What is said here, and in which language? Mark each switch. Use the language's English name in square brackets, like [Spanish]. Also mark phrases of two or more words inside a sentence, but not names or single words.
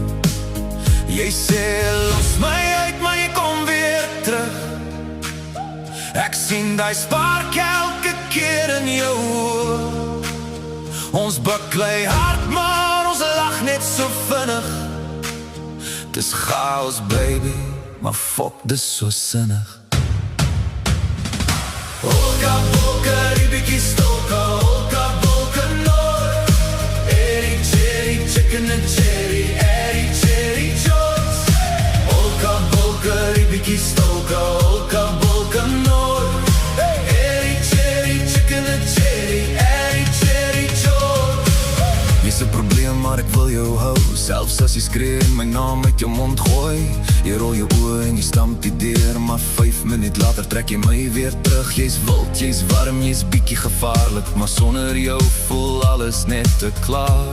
[Afrikaans] Jy sê los my uit, maar jy kom weer terug. Ek sien die spark elke keer in jou oor. Ons baklei hard, maar ons lach net so vinnig. Dis chaos baby, maar fuck, dis so sinnig. Olka, bolka, ribiki, stolka, olka, bolka, noord. Eri, [English] cherry, chicken and cherry, eri, cherry, chots. Olka, bolka, ribiki, stolka, olka, bolka, noord. Eri, cherry, chicken and cherry, eri, cherry, chots. [Afrikaans] Jy's 'n probleem, maar ek wil jou hou. Selfs as jy skree en my naam uit jou mond gooi. Jy rol jou oë en jy stamp die deur, maar 5 minuut later trek jy my weer terug. Jy's wild, jy's warm, jy's bietjie gevaarlik, maar sonder jou voel alles net te klaar.